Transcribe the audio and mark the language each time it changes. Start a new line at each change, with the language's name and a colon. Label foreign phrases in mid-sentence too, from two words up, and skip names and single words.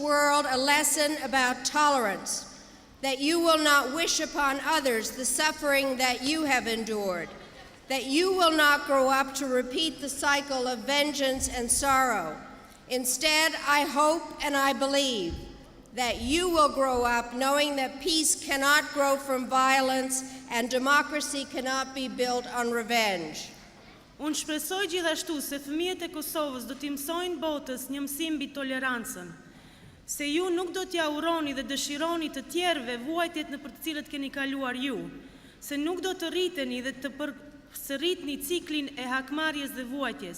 English: world a lesson about tolerance, that you will not wish upon others the suffering that you have endured, that you will not grow up to repeat the cycle of vengeance and sorrow. Instead, I hope and I believe that you will grow up knowing that peace cannot grow from violence and democracy cannot be built on revenge.
Albanian: Unë shpresoj gjithashtu se fëmijët e Kosovës do t'i mësojnë botës një mësim mbi tolerancën, se ju nuk do t'ja uroni dhe dëshironi të tjerëve vuajtjet në për të cilët keni kaluar ju, se nuk do të rriteni dhe të përsëritni ciklin e hakmarrjes dhe vuajtjes.